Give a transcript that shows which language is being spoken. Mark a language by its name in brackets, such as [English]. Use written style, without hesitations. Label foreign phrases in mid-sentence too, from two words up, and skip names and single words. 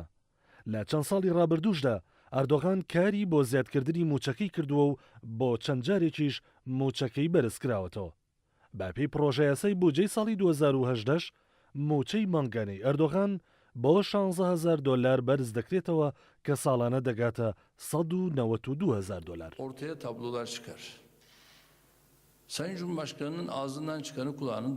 [Central Kurdish] لە چەند ساڵی ڕابردووشدا ئەردۆغان کاری بۆ زیادکردنی موچەکەی کردووە و بۆ چەند جارێکیش موچەکەی بەرزکراوەتەوە. باپی پرۆژە یاسای بودجەی ساڵی 2018ش موچەی مانگانەی ئەردۆغان بۆ 16,000 دلار بەرز دەکرێتەوە کە ساڵانە دەگاتە 192,000 دلار. [Turkish] Ortaya tablolar çıkar. Sayın Cumhurbaşkanı'nın ağzından çıkanı kulağının